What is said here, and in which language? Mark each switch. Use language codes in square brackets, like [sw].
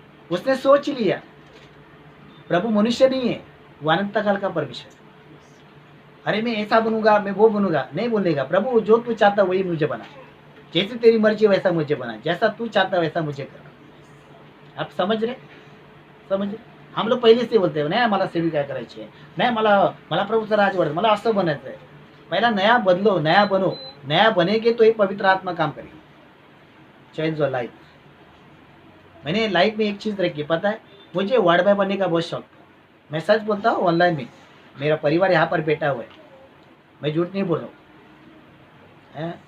[hi] उसने सोच लिया, प्रभु मनुष्य नहीं है, वो अनंत काल का परमेश्वर। अरे मैं ऐसा बनूंगा, मैं वो बनूंगा, नहीं बोलेगा। प्रभु जो तू चाहता वही मुझे बना, जैसे तेरी मर्जी वैसा मुझे बना, जैसा तू चाहता वैसा मुझे कर। आप समझ रहे? हम लोग पहिले से बोलते [mr] नाही मला सेविका करायची आहे, नाही मला प्रभूचा राज वाढत, मला असं बनायचं आहे। [hi] पहला नया बदलो, नया बनो, नया बनेगे तो एक पवित्र आत्मा काम करेगी, [en] Change your life. [hi] मैंने लाइफ में एक चीज़ रखी, पता है मुझे वार्ड बॉय बनने का बहुत शौक था। मैं सच बोलता हूँ, ऑनलाइन में मेरा परिवार यहाँ पर बैठा हुआ है, मैं झूठ नहीं बोल रहा हूँ।